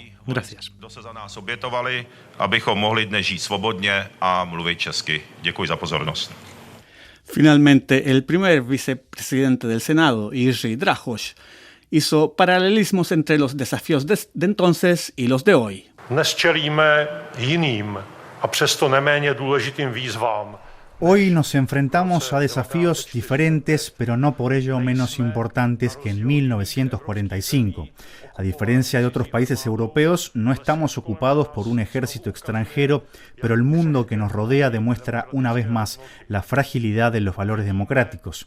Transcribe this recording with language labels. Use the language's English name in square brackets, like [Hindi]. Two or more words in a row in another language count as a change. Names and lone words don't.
[Spanish] Gracias. Finalmente, el primer vicepresidente del Senado, Jiří Drahoš, hizo paralelismos entre los desafíos de entonces y los de hoy. [Czech] Dnes čelíme jiným a přesto neméně důležitým výzvám. [Spanish] Hoy nos enfrentamos a desafíos diferentes, pero no por ello menos importantes que en 1945. A diferencia de otros países europeos, no estamos ocupados por un ejército extranjero, pero el mundo que nos rodea demuestra una vez más la fragilidad de los valores democráticos.